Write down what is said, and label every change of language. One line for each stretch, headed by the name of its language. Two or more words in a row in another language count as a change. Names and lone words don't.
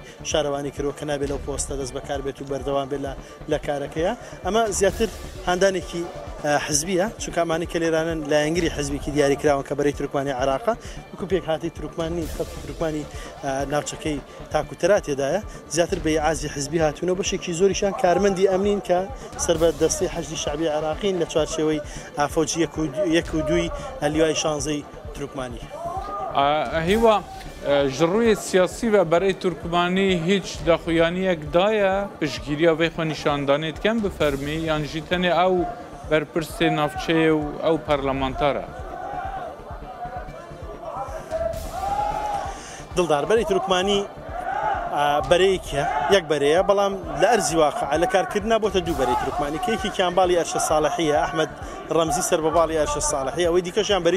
Central Kurdish: شارەوانی کردووە کە نابێت لەو پۆستە دەست بەکار بێت و بەردەوام بێت لە کارەکەیە ئەمە زیاتر هاندانێکی حزبیە چونکە ئەمانی کە لێرانن لایەنگری حزبێکی دیاریکراون کە بەرەی تورکمانی عێراقا وەکو پێک هاتی تورکمانی خەڵکی تورکمانی ناوچەکەی تاکوتەرا تێدایە زیاتر بە ئازی حزبی هاتوونە بەشێکی زۆریشان کارمەندی ئەمنین کە سەربەردەستی حەشدی شعبی عێراقین لە چوارچێوەی ئافۆجی یەک و دوی لیوای شانزەی تورکمانی
Kurdish: هیوا ji rûyê siyasî ve berê Turkmanî hiç daxuyaniyek daye piştgiriya vê xwe nîşandanê dikin bi fermî yan jî tenê ew berpirsê navçeyê û ew parlamentar e
Central Kurdish: دڵدار بەرەی تورکمانی بەرەیەکە یەک بەرەیە بەڵام لە ئەرزی واقع لە کارکردنا بۆتە دوو بەرەی تورکمانی کەیەکی کیانباڵی ئەرشە ساڵحیە ئەحمەد ڕەمزی سەر بەباڵی ئەرشە ساڵحی ئەوەی دیکەشیان بەری